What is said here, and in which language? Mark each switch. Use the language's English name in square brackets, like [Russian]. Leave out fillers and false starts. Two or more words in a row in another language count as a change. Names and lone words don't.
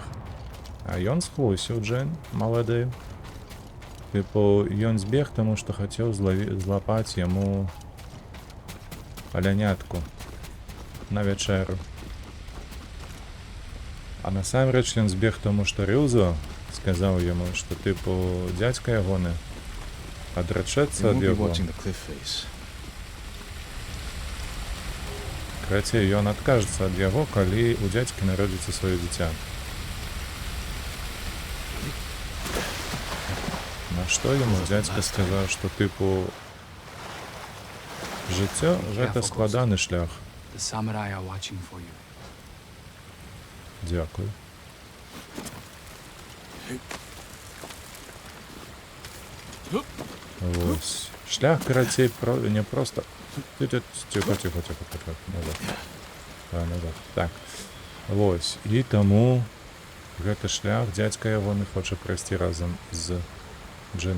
[Belarusian] А ён схлусіў Джин, малады. Тыпу, ён збег, таму што хацеў злапаць яму алянятку на вячэру. А насамрэч ён збег таму, што Рюзо сказаў яму, што тыпу дзядзька ягоны [English] We [Belarusian] адрачэцца ад [English] won't be [Belarusian] яго. [English] watching the cliff face. [Belarusian] Карацей, ён адкажецца ад яго, калі у дзядзькі народзіцца сваё дзіця. На што яму дзядзька сказаў, што тыпу жыццё гэта складаны шлях. [English] The samurai are watching for you. [Ukrainian] Дякую. Ось. [Belarusian] Шлях карацей [Ukrainian] не просто. Тихо, тихо, тихо, тихо. Назад. Назад. Так. Ось. [Belarusian] І тому гэты шлях дзядзька ягоны хоча прайсці разам з Джином.